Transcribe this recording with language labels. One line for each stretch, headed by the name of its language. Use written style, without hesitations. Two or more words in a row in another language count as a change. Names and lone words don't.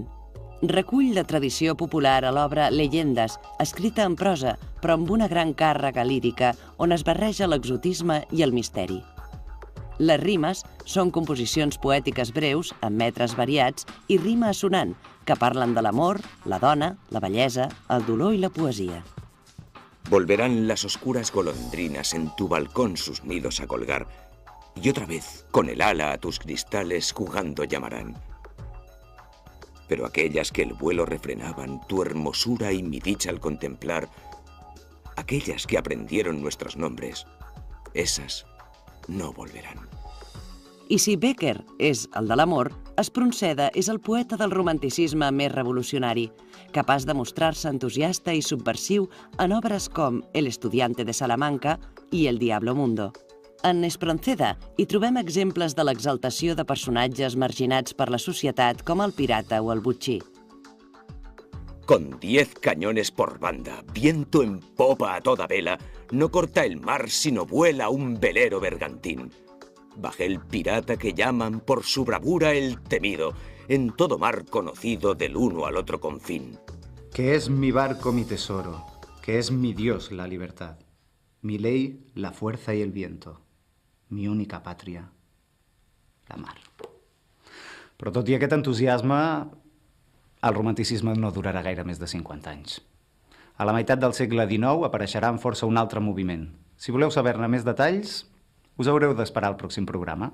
Catalan: Recull la tradició popular a l'obra Leyendas, escrita en prosa, però amb una gran càrrega lírica on es barreja l'exotisme i el misteri. Les rimes són composicions poètiques breus, amb metres variats i rima assonant, que parlen de l'amor, la dona, la bellesa, el dolor i la poesia.
Spanish: Volverán las oscuras golondrinas en tu balcón sus nidos a colgar, y otra vez, con el ala a tus cristales jugando llamarán. Pero aquellas que el vuelo refrenaban, tu hermosura y mi dicha al contemplar, aquellas que aprendieron nuestros nombres, esas no volverán.
Catalan: I si Bécquer és el de l'amor, Espronceda és el poeta del romanticisme més revolucionari, capaç de mostrar-se entusiasta i subversiu en obres com El estudiante de Salamanca i El diablo mundo. En Espronceda hi trobem exemples de l'exaltació de personatges marginats per la societat com el pirata o el botxí.
Spanish: Con 10 cañones por banda, viento en popa a toda vela, no corta el mar sino vuela un velero bergantín. Bajé el pirata que llaman por su bravura el temido, en todo mar conocido del uno al otro confín. Que es mi barco mi tesoro, que es mi Dios la libertad, mi ley la fuerza y el viento, mi única pàtria, la mar.
Catalan: Però tot i aquest entusiasme, el romanticisme no durarà gaire més de 50 anys. A la meitat del segle XIX apareixerà amb força un altre moviment. Si voleu saber-ne més detalls, us haureu d'esperar al pròxim programa.